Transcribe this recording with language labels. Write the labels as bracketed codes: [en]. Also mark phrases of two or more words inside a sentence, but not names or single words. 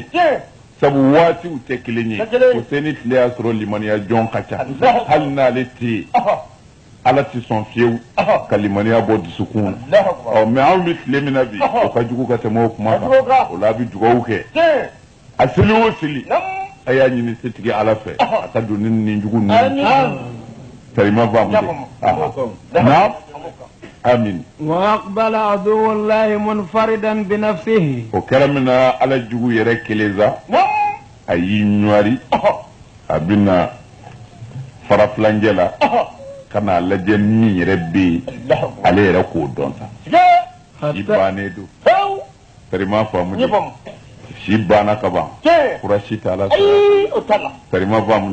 [bm] sabu waatiw tɛ kelen ye Husaini tile y'a sɔrɔ limaniya jɔn ka ca hali n'ale tɛ yen ala tɛ sɔn fiyewu ka limaniya bɔ dusukun na mɛ anw bɛ tile min na bi o ka jugu ka tɛmɛ o kuma kan o la a bɛ dugawu kɛ a seli o seli a y'a ɲini setigi ala fɛ a ka don ni nin jugu ninnu sarima faamu de naam amin [ar] وأقبل عدو الله منفردا بنفسه [bm] o kɛra min na ala jugu yɛrɛ kelen sa a y'i ɲuwari a bɛna farafilancɛ la ka n'a lajɛ min yɛrɛ bɛ yen ale yɛrɛ k'o dɔn sa si bannen don sarima faamu de si banna ka ban fura si t'a la sarima faamu